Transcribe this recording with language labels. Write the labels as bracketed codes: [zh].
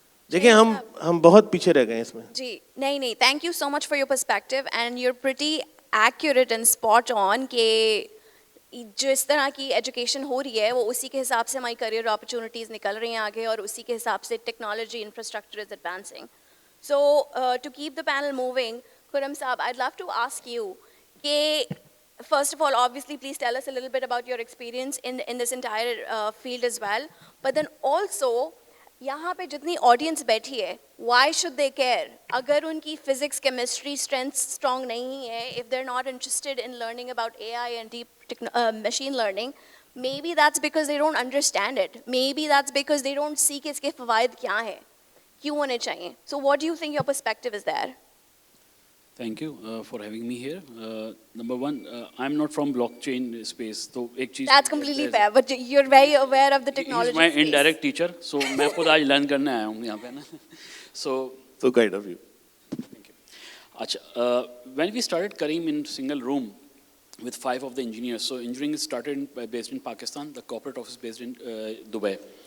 [ur] دیکھیں ہم بہت پیچھے رہ گئے ہیں اس میں. جی نہیں, [en] thank you so much for your perspective and you are pretty accurate and spot on [ur] کہ جس طرح کی ایجوکیشن ہو رہی ہے وہ اسی کے حساب سے ہماری کریئر اپرچونیٹیز نکل رہی ہیں آگے, اور اسی کے حساب سے technology infrastructure [en] Is advancing. So to keep the panel moving, Khurram Sahab, I love to ask you کہ first of all, obviously, please tell us a little bit about your experience in this entire field as well. But then also, [ur] یہاں پہ جتنی audience بیٹھی ہے, [en] why should they care [ur] اگر ان کی [en] physics chemistry strength strong نہیں ہے, if they are not interested in learning about A I and deep machine learning, maybe that's because they don't understand it, maybe that's because they don't see [ur] کہ اس کے فوائد کیا ہیں, کیوں ہونے چاہیے. [en] So what do you think your perspective is there? Thank you for having me here. Number one, I'm not from blockchain space. [ur] So ایک چیز [en] That's completely fair, but you're very aware of the technology He's my space. indirect teacher, [ur] so میں خود آج learn کرنے آیا ہوں یہاں پہ نا. [en] So kind of you. thank you. اچھا, when we started Kareem in single room with 5 of the engineers, so engineering started based in Pakistan, the corporate office based in Dubai.